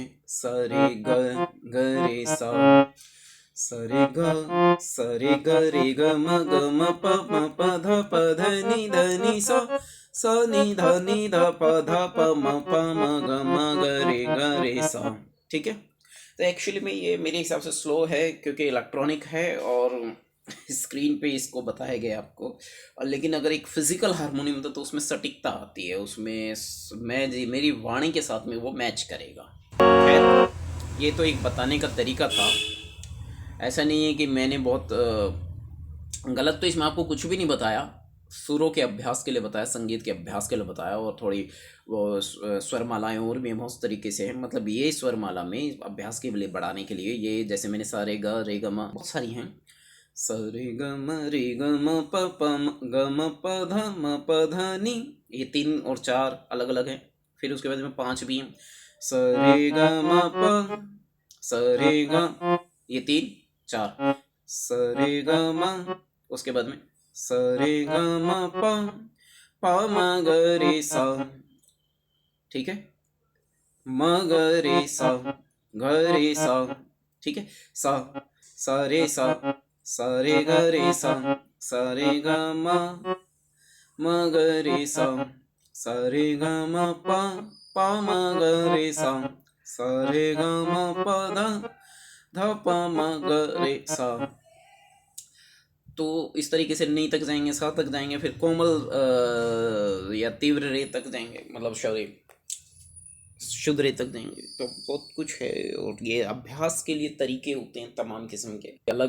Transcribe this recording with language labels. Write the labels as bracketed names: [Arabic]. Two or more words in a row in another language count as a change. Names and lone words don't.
[Hindi] स रे ग रे सा, स रे ग रे ग म प ध ध नी ध प म ग रे सा। ठीक है, तो एक्चुअली में ये मेरे हिसाब से स्लो है क्योंकि इलेक्ट्रॉनिक है और स्क्रीन पे इसको बताया गया आपको। और लेकिन अगर एक फिजिकल हारमोनियम होता तो उसमें सटीकता आती है, उसमें मैं जी मेरी वाणी के साथ में वो मैच करेगा। खैर ये तो एक बताने का तरीका था, ऐसा नहीं है कि मैंने बहुत गलत तो इसमें आपको कुछ भी नहीं बताया। सुरों के अभ्यास के लिए बताया, संगीत के अभ्यास के लिए बताया, और थोड़ी वो स्वरमालाएं और भी बहुत तरीके से हैं। मतलब ये स्वरमाला में अभ्यास के लिए बढ़ाने के लिए ये जैसे मैंने सा रे ग म बहुत सारी हैं। स रे ग म प ध नी, ये 3 और 4 अलग अलग हैं। फिर उसके बाद में 5 भी हैं। स रे ग म प, स रे ग, ये 3 4, स रे ग म, उसके बाद में स रे ग म प म ग रे सा। ठीक है, म ग रे सा, ग रे सा। ठीक है, सा स रे सा, स रे ग रे सा, स रे ग म ग रे सा, स रे ग म प म ग रे सा, स रे ग म प ध प म ग रे सा। तो इस तरीके से नी तक जाएंगे, सा तक जाएंगे, फिर कोमल या तीव्र रे तक जाएंगे, मतलब सॉरी शुद्ध रे तक जाएंगे। तो बहुत कुछ है, और ये अभ्यास के लिए तरीके होते हैं तमाम किस्म के अलग।